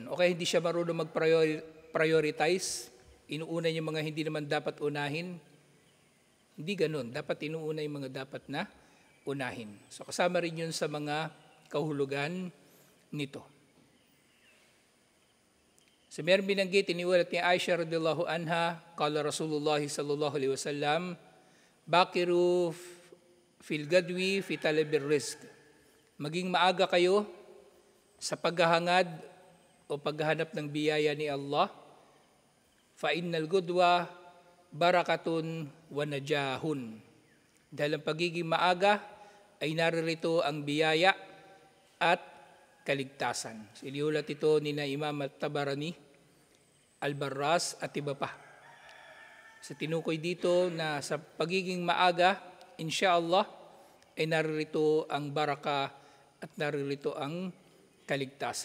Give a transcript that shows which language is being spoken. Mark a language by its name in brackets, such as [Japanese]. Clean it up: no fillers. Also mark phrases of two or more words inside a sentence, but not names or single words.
[Filipino] O kaya hindi siya marunong mag-prioritize, inuuna niya mga hindi naman dapat unahin. Hindi ganun. Dapat inuuna yung mga dapat na unahin. So kasama rin yun sa mga kahulugan nito. So meron binanggit, iniulat ni Aisha [Arabic] رضي الله عنها، قال رسول الله صلى الله عليه وسلم، باكروا في الغدو في طلب الرزق. [Filipino] Maging maaga kayo sa paghahangad o paghahanap ng biyaya ni Allah, [Arabic] فإن الغدو بركة ونجاح. [Filipino] Dahil ang pagiging maaga ay naririto ang biyaya at kaligtasan. Iniulat ito ni na Imam At-Tabarani, Al-Barras at iba pa. Sa tinukoy dito na sa pagiging maaga, inshallah, ay naririto ang baraka at naririto ang kaligtasan.